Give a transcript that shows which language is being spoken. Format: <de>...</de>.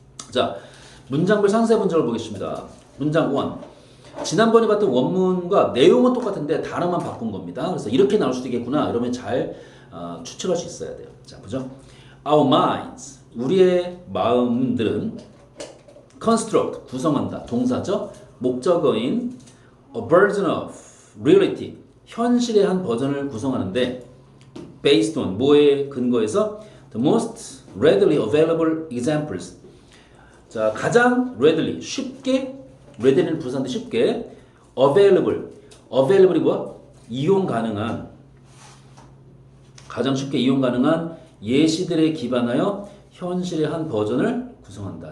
<ko>자, 문장별 상세 분절을 보겠습니다. 문장 1. 지난번에 봤던 원문과 내용은 똑같은데 단어만 바꾼 겁니다. 그래서 이렇게 나올 수도 있겠구나. 이러면 잘 추측할 수 있어야 돼요. 자, 보죠.</ko> <en>Our minds,</en> <ko>우리의 마음들은 construct, 구성한다. 동사죠. 목적어인</ko> <en>a version of reality,</en> <ko>현실의 한 버전을 구성하는데 based on, 뭐에 근거해서</ko> <en>the most readily available examples.</en> <ko>자, 가장 readily, 쉽게 ready는 부사인데 쉽게 available이 뭐야? 이용 가능한 가장 쉽게 이용 가능한 예시들에 기반하여 현실의 한 버전을 구성한다.</ko>